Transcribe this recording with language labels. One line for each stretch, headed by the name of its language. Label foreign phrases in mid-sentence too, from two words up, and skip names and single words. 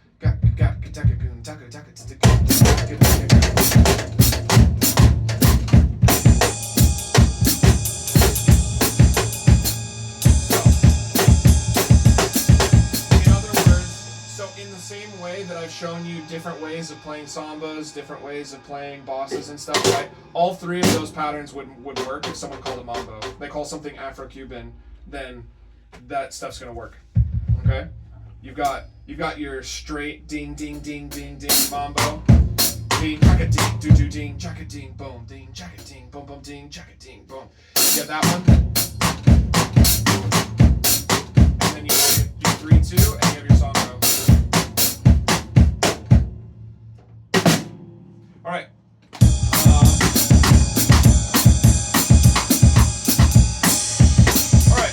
English: So in the same way that I've shown you different ways of playing sambas, different ways of playing bosses and stuff, right? All three of those patterns would work if someone called a mambo. They call something Afro-Cuban, then that stuff's gonna work. Okay? You've got your straight ding ding ding ding ding mambo. Ding chaka ding doo doo ding chaka ding boom ding chaka ding boom boom ding chaka ding boom. You get that one? And then you do 3-2 and you have your songo. Alright. Alright.